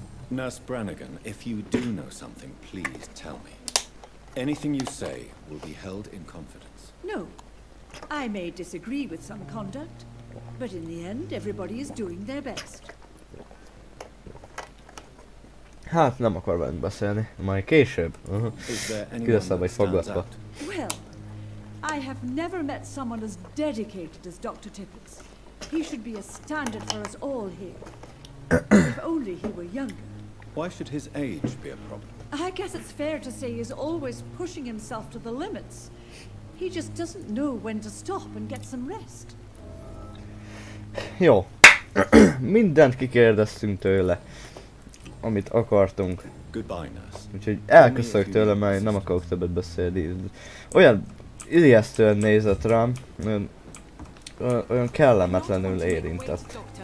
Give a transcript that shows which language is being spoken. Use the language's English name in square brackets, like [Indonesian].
[English] Nurse Brannigan, if you do know something, please tell me. Anything you say will be held in confidence. No. I may disagree with some conduct, but in the end, everybody is doing their best. [Hungarian] Hát nem akar velünk beszélni, majd később. Különszebb vagy foggatva. [English] Well, I have never met someone as dedicated as Dr. Tippett. He should be a standard for us all here. If only he were younger. Why should his age be a problem? I guess it's fair to say he's always pushing himself to the limits. He just doesn't know when to stop and get some rest. [Hungarian] Jó. Mindent kikérdeztünk tőle, amit akartunk. [English] Goodbye, nurse. [Hungarian] Úgyhogy elköszönök tőle, mert nem akarok többet beszélni. Olyan ijesztően nézett rám, olyan kellemetlenül érintett.